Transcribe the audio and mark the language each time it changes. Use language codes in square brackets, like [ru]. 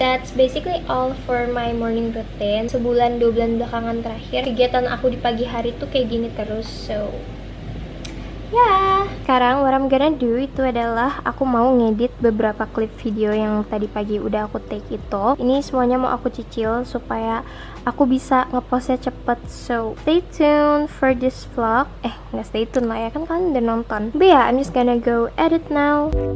[en] That's basically all for my morning routine. [id] Sebulan 2 bulan belakangan terakhir kegiatan aku di pagi hari tuh kayak gini terus. So sekarang [en] what I'm gonna do [id] itu adalah aku mau ngedit beberapa klip video yang tadi pagi udah aku take itu. Ini semuanya mau aku cicil supaya aku bisa ngepostnya cepet. [en] So stay tuned for this vlog. [id] Nggak stay tune lah ya, kan kalian udah nonton. [en] But yeah, I'm just gonna go edit now.